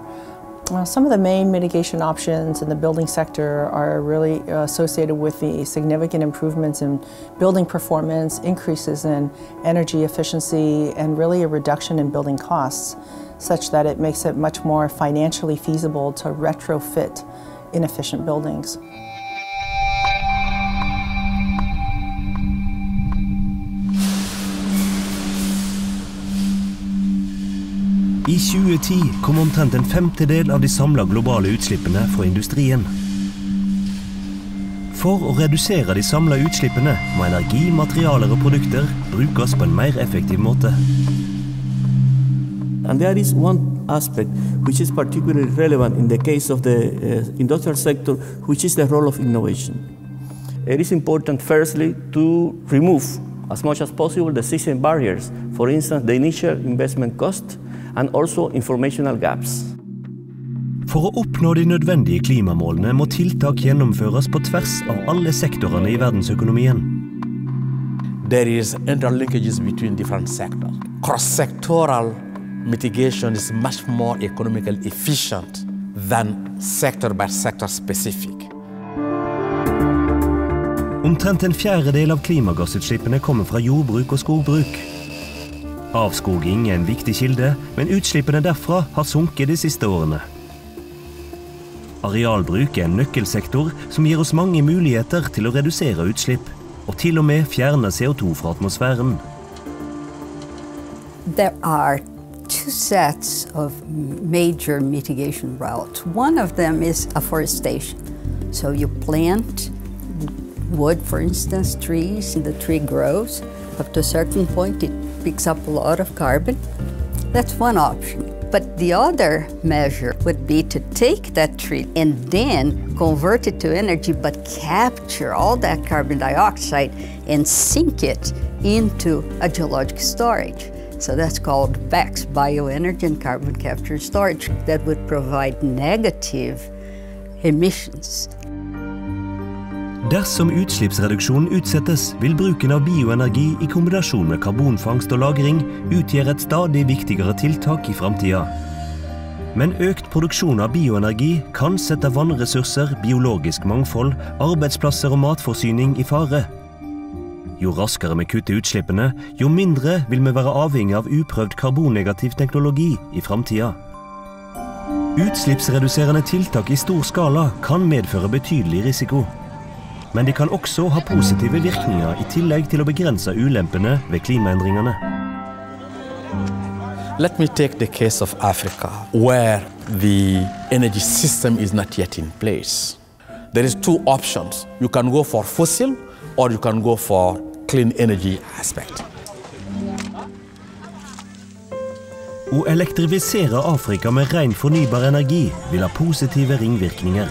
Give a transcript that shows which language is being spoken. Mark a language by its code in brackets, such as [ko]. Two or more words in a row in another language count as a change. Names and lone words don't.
[en] Some of the main mitigation options in the building sector are really associated with the significant improvements in building performance, increases in energy efficiency, and really a reduction in building costs, such that it makes it much more financially feasible to retrofit inefficient buildings. [no] I 2010 kom omtrent en femtedel av de samlede globale utslippene fra industrien. For å redusere de samlede utslippene må energi, materialer og produkter brukes på en mer effektiv måte. [en] And there is one aspect which is particularly relevant in the case of the industrial sector, which is the role of innovation. It is important, firstly, to remove as much as possible the existing barriers, for instance, the initial investment cost, and also informational gaps. [no] For å oppnå de nødvendige klimamålene må tiltak gjennomføres på tvers av alle sektorene i verdensøkonomien. [en] There is interlinkages between different sectors. Cross-sectoral mitigation is much more economically efficient than sector-by-sector specific. [no] Omtrent en fjerdedel av klimagassutslippene kommer fra jordbruk og skogbruk. Avskoging er en viktig kilde, men utslippene derfra har sunket de siste årene. Arealbruk er en nøkkelsektor som gir oss mange muligheter til å redusere utslipp, og til og med fjerne CO2 fra atmosfæren. [en] There are two sets of major mitigation routes. One of them is afforestation. So you plant wood, for instance, trees, and the tree grows. Up to a certain point, it picks up a lot of carbon. That's one option. But the other measure would be to take that tree and then convert it to energy, but capture all that carbon dioxide and sink it into a geologic storage. So that's called BECS, bioenergy and carbon capture and storage, that would provide negative emissions. [no] Dersom utslippsreduksjon utsettes, vil bruken av bioenergi i kombinasjon med karbonfangst og lagring utgjøre et stadig viktigere tiltak i fremtiden. Men økt produksjon av bioenergi kan sette vannressurser, biologisk mangfold, arbeidsplasser og matforsyning i fare. Jo raskere vi kutter utslippene, jo mindre vil vi være avhengig av uprøvd karbonnegativ teknologi i fremtiden. Utslippsreduserende tiltak i stor skala kan medføre betydelig risiko. Men de kan også ha positive virkninger i tillegg til å begrense ulempene ved klimaendringene. [en] Let me take the case of Africa, where the energy system is not yet in place. There is two options. You can go for fossil, or you can go for clean energy aspect. [no] Å elektrifisere Afrika med ren fornybar energi vil ha positive ringvirkninger.